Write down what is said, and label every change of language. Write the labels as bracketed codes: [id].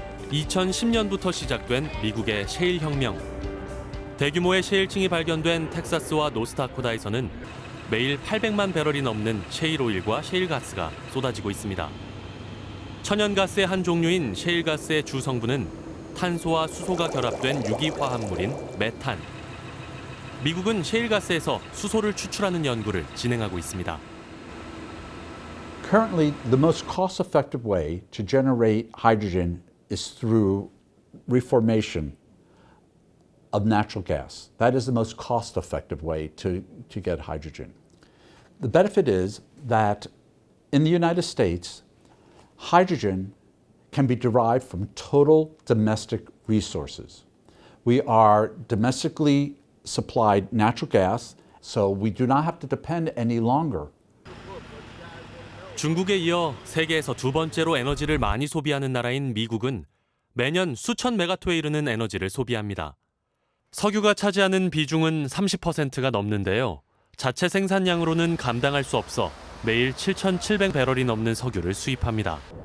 [ko] (2010년부터) 시작된 미국의 셰일 혁명. 대규모의 셰일층이 발견된 텍사스와 노스다코다에서는 매일 800만 배럴이 넘는 셰일 오일과 셰일 가스가 쏟아지고 있습니다. 천연가스의 한 종류인 셰일 가스의 주 성분은 탄소와 수소가 결합된 유기화합물인 메탄. 미국은 셰일 가스에서 수소를 추출하는 연구를 진행하고 있습니다. [en] Currently, the most cost-effective way to generate hydrogen is through reformation of natural gas. That is the most cost-effective way to get hydrogen. The benefit is that in the United States, hydrogen can be derived from total domestic resources. We are domestically supplied natural gas, so we do not have to depend any longer. [ko] 중국에 이어 세계에서 두 번째로 에너지를 많이 소비하는 나라인 미국은 매년 수천 메가토에 이르는 에너지를 소비합니다. 석유가 차지하는 비중은 30%가 넘는데요. 자체 생산량으로는 감당할 수 없어 매일 7,700배럴이 넘는 석유를 수입합니다.